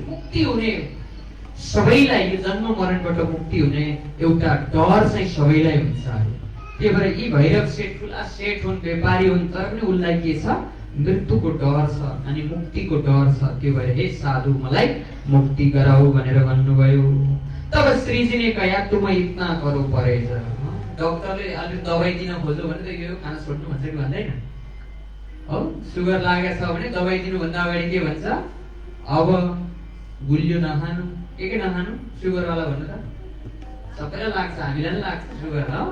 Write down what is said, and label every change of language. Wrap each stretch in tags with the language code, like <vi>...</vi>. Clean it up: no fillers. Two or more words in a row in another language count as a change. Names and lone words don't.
<ne>मुक्ति हुने सबैलाई, यो जन्म मरणबाट मुक्ति हुने एउटा डर चाहिँ सबैलाई हुन्छ। त्यही भएर यी भैरव सेठ ठुला सेठ हुन्, व्यापारी हुन्, तर पनि उनलाई के छ, मृत्युको डर छ अनि मुक्तिको डर छ। त्यो भएर हे साधु, मलाई मुक्ति गराऊ भनेर भन्नुभयो।</ne> <hi>तब श्रीजी ने कहा तुम इतना करो परहेज।</hi> <ne>डक्टरले अलि दबाई दिन खोज्यो भने त यो खाना छोड्नु भन्छ कि भन्दैन हो। सुगर लागेको छ भने दबाई दिनु भन्दा अगाडि के भन्छ, अब गुलियो नखानु, के नखानु, सुगर वाला भन्नु त सबैलाई लाग्छ, हामीलाई पनि लाग्छ सुगर हो।</ne>